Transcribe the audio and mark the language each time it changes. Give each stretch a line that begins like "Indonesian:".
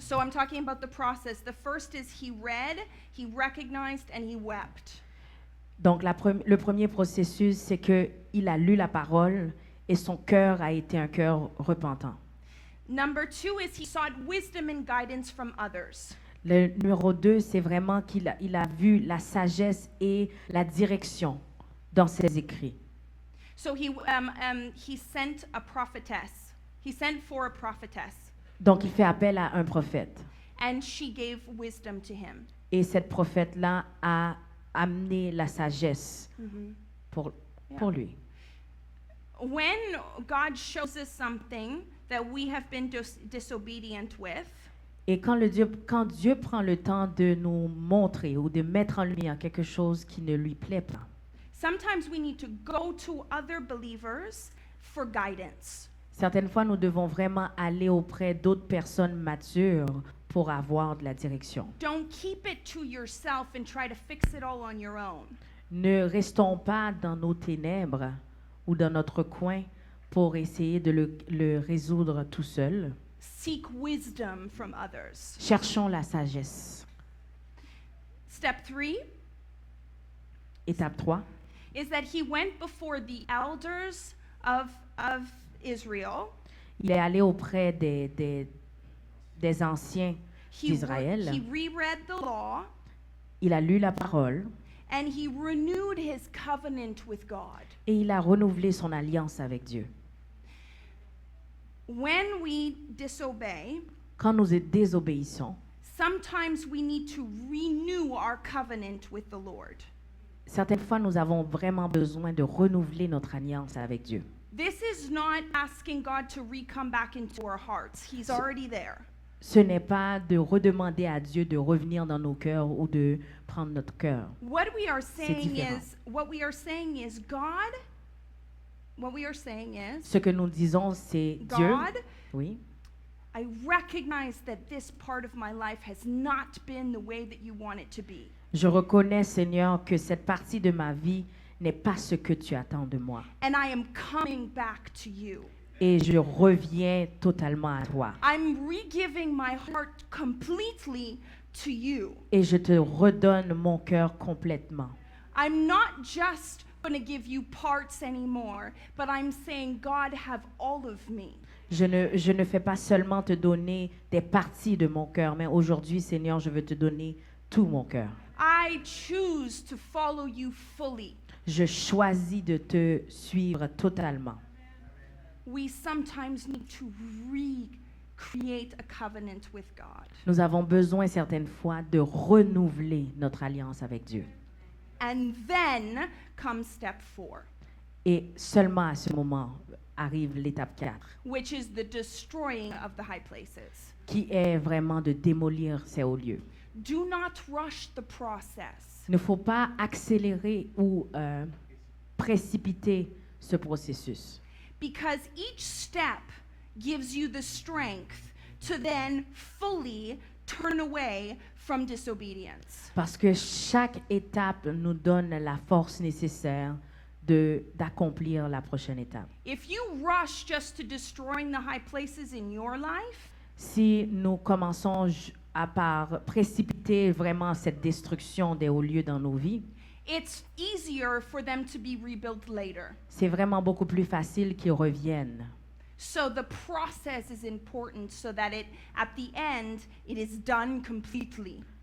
English: So I'm talking about the process. The first is he read, he recognized, and he wept.
French: donc le premier processus, c'est qu'il a lu la parole et son cœur a été un cœur repentant.
English: Number two is he sought wisdom and guidance from others.
French: Le numéro 2, c'est vraiment qu'il a vu la sagesse et la direction dans ses écrits.
English: So he sent a prophetess. He sent for a prophetess,
French: Donc, il fait appel à un prophète.
English: and she gave wisdom to him.
French: Et cette prophète-là a amené la sagesse pour lui.
English: When God shows us something that we have been disobedient with,
French: Et quand Dieu prend le temps de nous montrer ou de mettre en lumière quelque chose qui ne lui plaît pas,
English: sometimes we need to go to other believers for guidance.
French: certaines fois, nous devons vraiment aller auprès d'autres personnes matures pour avoir de la direction.
English: Don't keep it to yourself and try to fix it all on your own.
French: Ne restons pas dans nos ténèbres ou dans notre coin pour essayer de le résoudre tout seul.
English: Seek wisdom from others.
French: Cherchons la sagesse.
English: Step 3,
French: Étape 3,
English: is that he went before the elders of Israel.
French: il est allé auprès des anciens
English: He
French: d'Israël.
English: reread the law,
French: Il a lu la parole
English: and he renewed his covenant with God.
French: et il a renouvelé son alliance avec Dieu.
English: When we disobey,
French: Quand nous désobéissons,
English: sometimes we need to renew our covenant with the Lord.
French: certaines fois, nous avons vraiment besoin de renouveler notre alliance avec Dieu.
English: This is not asking God to come back into our hearts. He's already there.
French: Ce n'est pas de redemander à Dieu de revenir dans nos cœurs ou de prendre notre cœur.
English: What we are saying
French: différent.
English: what we are saying is God. What we are saying is
French: Ce que nous disons, c'est Dieu.
English: God,
French: Oui.
English: I recognize that this part of my life has not been the way that you want it to be.
French: Je reconnais, Seigneur, que cette partie de ma vie n'est pas ce que tu attends de moi.
English: And I am coming back to you.
French: Et je reviens totalement à toi.
English: I'm re-giving my heart completely to you.
French: Et je te redonne mon cœur complètement.
English: I'm not just going to give you parts anymore, but I'm saying, God, have all of me.
French: Je ne fais pas seulement te donner des parties de mon cœur, mais aujourd'hui, Seigneur, je veux te donner tout mon cœur.
English: I choose to follow you fully.
French: Je choisis de te suivre totalement.
English: We sometimes need to recreate a covenant with God.
French: Nous avons besoin certaines fois de renouveler notre alliance avec Dieu.
English: And then comes step 4,
French: Et seulement à ce moment arrive l'étape 4,
English: which is the destroying of the high places.
French: qui est vraiment de démolir ces hauts lieux.
English: Do not rush the process.
French: Il ne faut pas accélérer ou précipiter ce processus.
English: Because each step gives you the strength to then fully turn away from disobedience.
French: Parce que chaque étape nous donne la force nécessaire d'accomplir la prochaine étape.
English: If you rush just to destroying the high places in your life,
French: Si nous commençons par précipiter vraiment cette destruction des hauts lieux dans nos vies,
English: it's easier for them to be rebuilt later.
French: c'est vraiment beaucoup plus facile qu'ils reviennent.
English: So the process is important so that at the end, it is done completely.